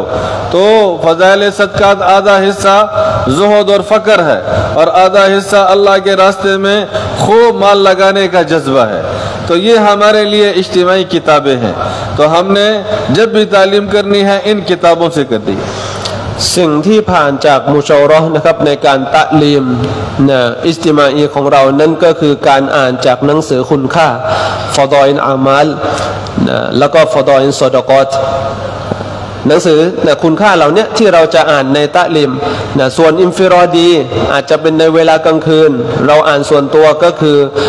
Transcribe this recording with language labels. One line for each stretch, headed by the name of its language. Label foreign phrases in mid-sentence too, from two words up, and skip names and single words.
Hindi: तो फ़ज़ाइल सदक़ात आधा हिस्सा ज़ुहद और फ़क्र है और आधा हिस्सा अल्लाह के रास्ते में खूब माल लगाने का जज्बा है। तो ये हमारे लिए इज्तिमाई किताबें हैं। तो हमने जब भी तालीम करनी है इन किताबों से करनी है।
Thai: สิ่งที่ผ่านจากมุชาวเราะห์นะครับในการตะลีมนะอิสติมาอีของเรานั่นก็คือการอ่านจากหนังสือคุณค่าฟอฎออิลอามัลนะแล้วก็ฟอฎออิลซอดะกอตหนังสือนะคุณค่าเหล่านี้ที่เราจะอ่านในตะลีมนะส่วนอินฟิรอดีอาจจะเป็นในเวลากลางคืนเราอ่านส่วนตัวก็คือ